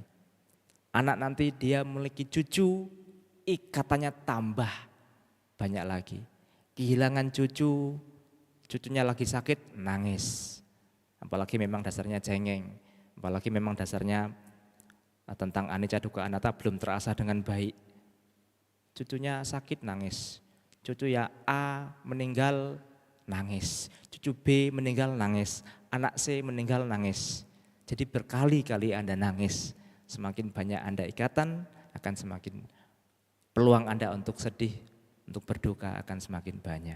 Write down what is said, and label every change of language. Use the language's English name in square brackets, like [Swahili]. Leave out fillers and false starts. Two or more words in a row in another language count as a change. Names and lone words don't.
[Indonesian] Anak nanti dia memiliki cucu, ikatannya tambah banyak lagi. Kehilangan cucu, cucunya lagi sakit, nangis. Apalagi memang dasarnya cengeng, apalagi memang dasarnya tentang [Pali] anicca dukkha anatta [Indonesian] belum terasa dengan baik. Cucunya sakit, nangis. Cucu ya A meninggal, nangis. Cucu B meninggal, nangis. Anak C meninggal, nangis. Jadi berkali-kali Anda nangis. Semakin banyak Anda ikatan, akan semakin peluang Anda untuk sedih, untuk berduka akan semakin banyak.